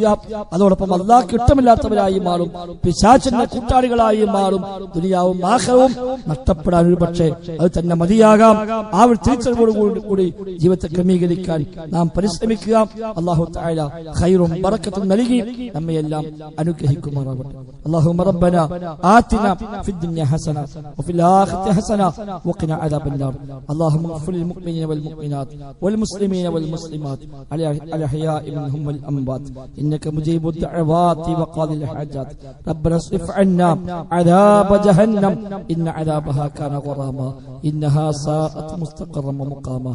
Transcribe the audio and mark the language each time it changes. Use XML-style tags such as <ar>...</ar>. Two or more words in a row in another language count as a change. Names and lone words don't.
<ml>അതോടൊപ്പം അല്ലാഹ്ക്ക് ഇഷ്ടമില്ലാത്തവരായി മാറും, പിശാചിന്റെ കൂട്ടാളികളായി മാറും. ദുനിയാവും ആഖിറവും നഷ്ടപ്പെടാൻ ഒരു പക്ഷേ അത് തന്നെ മതിയാകാം. ആ ഒരു തിരിച്ചറിവോടുകൂടി ജീവിതത്തെ ക്രമീകരിക്കാൻ നാം പരിശ്രമിക്കുക.</ml> <ar>الله تعالى</ar> <ml>ഖൈറും ബറക്കത്തും നൽകി നമ്മയെല്ലാം അനുഗ്രഹിക്കുമാറാകട്ടെ.</ml> <ar>اللهم ربنا آتنا في الدنيا حسنة وفي الآخرة حسنة وقنا عذاب النار. اللهم اغفر للمؤمنين والمؤمنات والمسلمين والمسلمات الأحياء منهم والأموات إنك مجيب الدعوات وقاضي الحاجات. ربنا اصرف عنا عذاب جهنم إن عذابها كان غراما إنها ساءت مستقرا ومقاما.</ar>